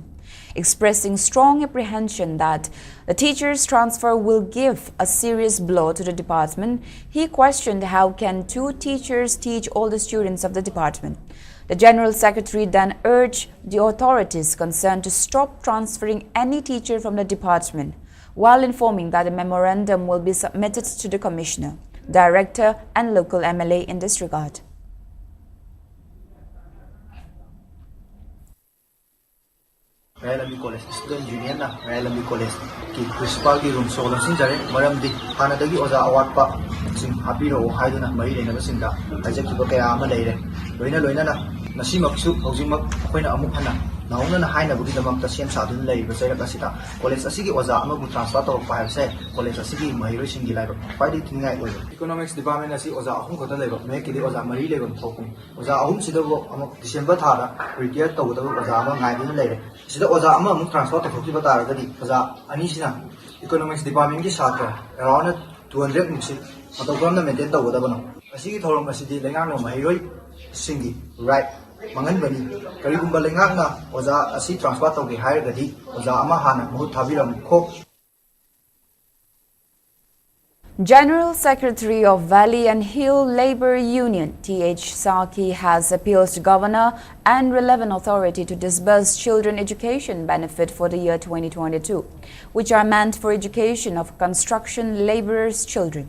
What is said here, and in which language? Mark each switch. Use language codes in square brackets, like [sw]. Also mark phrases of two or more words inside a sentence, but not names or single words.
[en] Expressing strong apprehension that the teachers' transfer will give a serious blow to the department, he questioned how can 2 teachers teach all the students of the department. The General Secretary then urged the authorities concerned to stop transferring any teacher from the department, while informing that a memorandum will be submitted to the Commissioner, Director and local MLA in this regard. [mni] Mayai College Student Union na Mayai College ki principal ki room so lang sinjare maramdi hanadagi oja awatpa sing hapiro haiduna mari lenaba singda ajaki kaya ama leire loina na nasimaksu haujimak akoina amuk hana nauna na haina budi damakta sem sadun leiba sairak asita college asigi oja amabu transfer to paise college asigi mahiro singi laiba paidi tingai oi [en] economics department [mni] asi oja ahum khota leiba me kili oja mari leiba thokum oja ahum sidago amuk December thara retire tawdago oja ama ngai din leire sida oja ama amuk transfer to thokiba taragadi oja ani sina [en] economics department [mni] ki satra around 200 miksi matawgamna maintain tawdabano asigi thorom asidi lengang no mahiro singi right mangan bani karigumba lengakna oja asi transfer tawge hairagadi oja ama hana mahut thabiram kho. [en] General Secretary of Valley and Hill Labour Union, T.H. Saki, has appealed to Governor and relevant authority to disburse children education benefit for the year 2022, which are meant for education of construction labourers' children.